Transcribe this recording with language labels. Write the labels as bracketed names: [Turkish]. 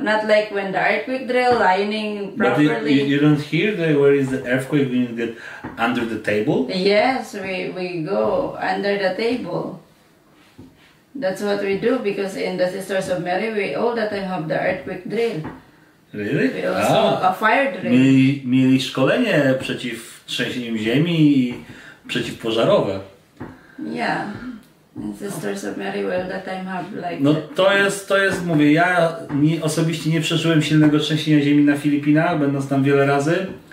[English] Not like when the earthquake drill lining properly. But you don't hear where is the earthquake when you get under the table? Yes, we go under the table. That's what we do because in the Sisters of Mary we all the time have the earthquake drill. Really? We also a fire drill. [Polish] Mieli szkolenie przeciw trzęsieniom ziemi i przeciwpożarowe. [English] Yeah. And Sisters of Mary will all the time have like. [Polish] No to jest, mówię, ja osobiście nie przeżyłem silnego trzęsienia ziemi na Filipinach, będąc tam wiele razy.